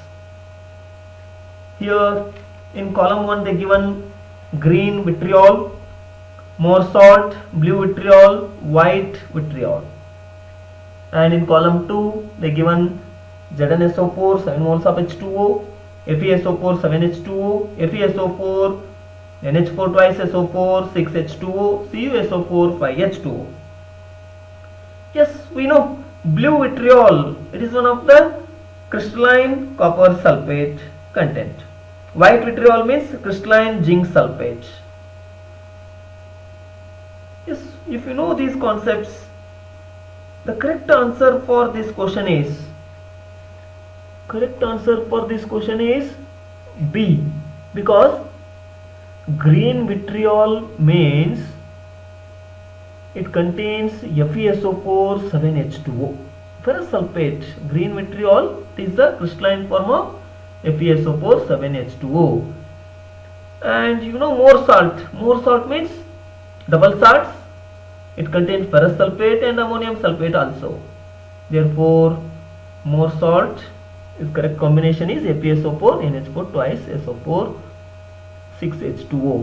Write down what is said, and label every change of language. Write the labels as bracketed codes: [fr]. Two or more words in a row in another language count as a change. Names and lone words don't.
[en] Here in column 1 they given green vitriol, more salt, blue vitriol, white vitriol, and in column 2 they given ZnSO4 7 moles of H2O, FeSO4 7H2O, FeSO4, NH4 twice SO4 6H2O, CuSO4 5H2O. Yes, we know blue vitriol, it is one of the crystalline copper sulfate content. White vitriol means crystalline zinc sulfate. if you know these concepts, the correct answer for this question is B, because green vitriol means it contains FeSO4 7H2O. Ferrous sulfate, green vitriol, is the crystalline form of FeSO4 7H2O. And you know more salt means double salts. It contains ferrous sulfate and ammonium sulfate also. Therefore, more salt is correct combination is FeSO4 NH4 twice SO4 6H2O.